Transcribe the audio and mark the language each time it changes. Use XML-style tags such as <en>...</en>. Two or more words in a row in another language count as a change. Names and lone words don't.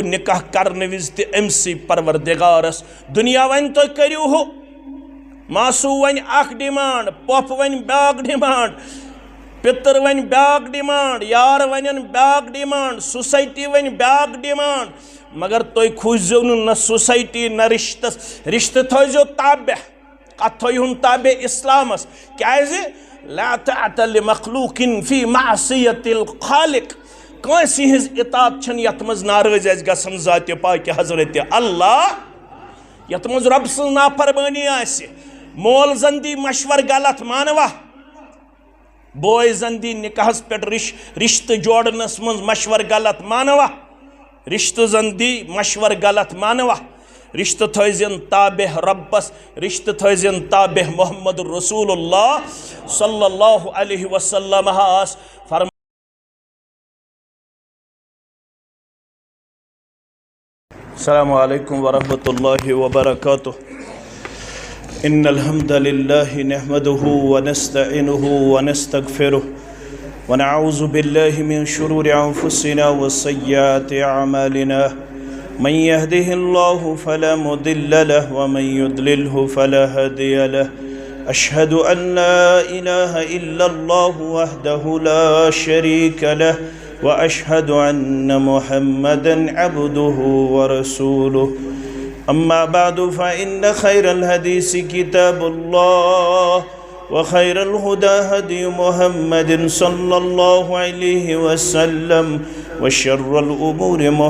<ks>نکاح کرنہٕ وِزِ تہِ أمسٕے پروردگارس دُنیا وَنہِ تُہۍ کٔرِو ہُہ ماسوٗ وَنہِ اکھ ڈِمانٛڈ پۄپھ وَنہِ بیٛاکھ ڈِمانٛڈ پِتٕر وَنہِ بیٛاکھ ڈِمانٛڈ یار وَنن بیٛاکھ ڈِمانٛڈ سوسایٹی وَنہِ بیٛاکھ ڈِمانٛڈ مگر تُہۍ کھوٗزِو نہ سوسایٹی نہ رِشتس رِشتہٕ تھٲیزیو تابع کتھ تھٲیہُن تابع اسلامس کیازِ</ks> <ar>لا طاعة لمخلوق فی معصیت الخالق</ar> <ks>کٲنٛسہِ ہٕنٛز اطاعت چھنہٕ یتھ منٛز ناراض آسہِ گژھان ذاتِ پاکہِ حضرت اللہ یتھ منٛز رۄب سٕنٛز نافرمٲنی آسہِ مول زن دی مشور غلط مانوا بوے زن دی نکاحس پٮ۪ٹھ رشتہٕ جوڑنس منٛز مشور غلط مانوا رشتہٕ زن دی مشور غلط مانوا رشتہٕ تھٲیزن تابع رۄبس رشتہٕ تھٲیزن تابع</ks> <ar>محمد رسول اللہ صلی اللہ علیہ وسلم</ar> <ks>فرمایا</ks> <ar>السلام علیکم ورحمۃ اللہ وبرکاتہ ان الحمد للہ نحمده ونستعینه ونستغفره ونعوذ بالله من شرور انفسنا وسيئات اعمالنا من يهده الله فلا مضل له ومن يضلله فلا هادي له اشهد ان لا اله الا الله وحده لا شريك له واشهد ان محمدا عبده ورسوله اما بعد فان خير الحديث كتاب الله وخير الهدى هدي محمد صلى الله عليه وسلم وشر الأمور</ar>